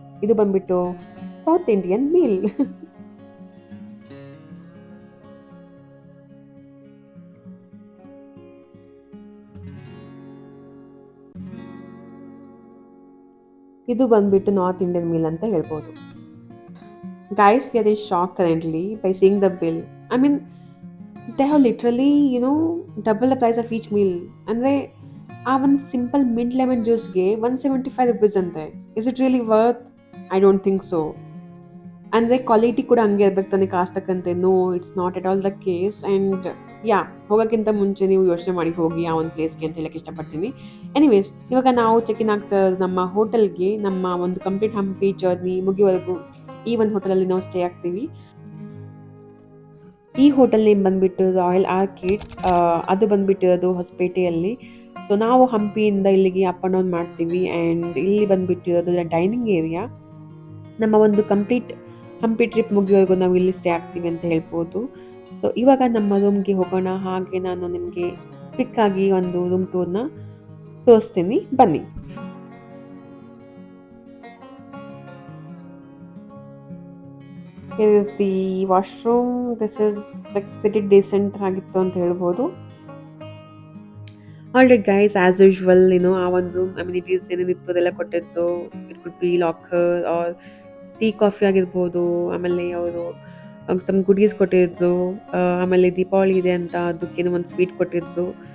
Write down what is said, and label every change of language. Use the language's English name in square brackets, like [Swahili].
[Kannada] ಇದು ಬಂದ್ಬಿಟ್ಟು south Indian meal. ಇದು ಬಂದ್ಬಿಟ್ಟು ನಾರ್ತ್ ಇಂಡಿಯನ್ ಮೀಲ್ ಅಂತ ಹೇಳ್ಬೋದು. [English] Guys, we are in shock currently by seeing the bill. I mean, they have literally, double the price of each meal. [Kannada] ಅಂದ್ರೆ ಆ ಒಂದು ಸಿಂಪಲ್ ಮಿಂಟ್ ಲೆಮನ್ ಜ್ಯೂಸ್ಗೆ 175 ರುಪೀಸ್ ಅಂತೆ. [English] Is it really worth? I don't think so. [Kannada] ಅಂದರೆ quality ಕೂಡ ಹಂಗೆ ಇರ್ಬೇಕು ತಾನೇ cost ತಕ್ಕಂತೆ. [English] No, it's not at all the case. [Kannada] And ಹೋಗೋಕ್ಕಿಂತ ಮುಂಚೆ ನೀವು ಯೋಚನೆ ಮಾಡಿ ಹೋಗಿ ಆ ಒಂದು ಪ್ಲೇಸ್ಗೆ ಅಂತ ಹೇಳಕ್ಕೆ ಇಷ್ಟಪಡ್ತೀನಿ. ಎನಿವೇಸ್, ಇವಾಗ ನಾವು ಚೆಕ್ ಇನ್ ಆಗ್ತಾ ನಮ್ಮ ಹೋಟೆಲ್ಗೆ, ನಮ್ಮ ಒಂದು ಕಂಪ್ಲೀಟ್ ಹಂಪಿ ಜರ್ನಿ ಮುಗಿಯುವವರೆಗೂ ಈ ಒಂದು ಹೋಟೆಲಲ್ಲಿ ನಾವು ಸ್ಟೇ ಆಗ್ತೀವಿ. ಈ ಹೋಟೆಲ್ ನೇಮ್ ಬಂದ್ಬಿಟ್ಟು ರಾಯಲ್ ಆರ್ಕಿಡ್. ಅದು ಬಂದ್ಬಿಟ್ಟಿರೋದು ಹೊಸಪೇಟೆಯಲ್ಲಿ. ಸೊ ನಾವು ಹಂಪಿಯಿಂದ ಇಲ್ಲಿಗೆ ಅಪ್ ಆ್ಯಂಡ್ ಡೌನ್ ಮಾಡ್ತೀವಿ. ಆ್ಯಂಡ್ ಇಲ್ಲಿ ಬಂದ್ಬಿಟ್ಟಿರೋದು ಡೈನಿಂಗ್ ಏರಿಯಾ. ನಮ್ಮ ಒಂದು ಕಂಪ್ಲೀಟ್ ಹಂಪಿ ಟ್ರಿಪ್ ಮುಗಿಯೋವರೆಗೂ ನಾವು ಇಲ್ಲಿ ಸ್ಟೇ ಆಗ್ತೀವಿ ಅಂತ ಹೇಳ್ಬೋದು. ಸೊ ಇವಾಗ ನಮ್ಮ ರೂಮ್ಗೆ ಹೋಗೋಣ. ಹಾಗೆ ನಾನು ನಿಮಗೆ ಕ್ವಿಕ್ ಆಗಿ ಒಂದು ರೂಮ್ ಟೂರ್ನ ತೋರಿಸ್ತೀನಿ, ಬನ್ನಿ. [English] Here is the washroom. This is like pretty decent [Kannada] ಆಗಿತ್ತು ಅಂತ ಹೇಳ್ಬೋದು. ಆಲ್ರೈಟ್ ಗೈಸ್, ಆಸ್ ಯೂಶ್ವಲ್ ಆ ಒಂದು ಅಮ್ಯುನಿಟೀಸ್ ಏನೇನಿತ್ತು ಅದೆಲ್ಲ ಕೊಟ್ಟಿದ್ದು. [English] it could be locker or tea coffee [Kannada] ಆಗಿರ್ಬೋದು. ಆಮೇಲೆ ಅವರು ಸಮ್ ಗುಡೀಸ್ ಕೊಟ್ಟಿದ್ರು. ಆಮೇಲೆ ದೀಪಾವಳಿ ಇದೆ ಅಂತ ಅದಕ್ಕೇನೋ ಒಂದು ಸ್ವೀಟ್ ಕೊಟ್ಟಿದ್ರು.